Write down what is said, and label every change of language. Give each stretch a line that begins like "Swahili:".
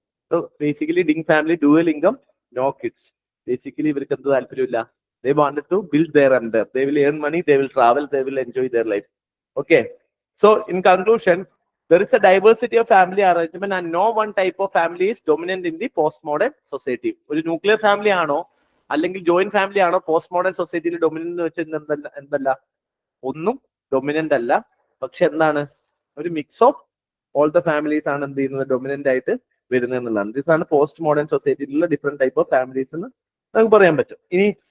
English: So basically DINK family, dual income, no kids. Basically
Malayalam: ഇവർക്ക് എന്ത് താല്പര്യമില്ല.
English: They wanted to build their empire. They will earn money, they will travel, they will enjoy their life. Okay. So in conclusion, there is a diversity of family arrangement and no one type of family is dominant in the postmodern society.
Malayalam: ഒരു nuclear family ആണോ അല്ലെങ്കിൽ joint family ആണോ post modern സൊസൈറ്റിയിൽ dominant എന്ന് വെച്ചാൽ എന്തല്ല, ഒന്നും dominant അല്ല. പക്ഷെ എന്താണ്, ഒരു
English: mix of all the families
Malayalam: ആണ് എന്ത് ചെയ്യുന്നത്, ഡൊമിനന്റ് ആയിട്ട് വരുന്നത് എന്നുള്ളതാണ്. ദിസ് ആണ് post modern സൊസൈറ്റിയിലുള്ള
English: different type of families
Malayalam: എന്ന് നമുക്ക് പറയാൻ പറ്റും. ഇനി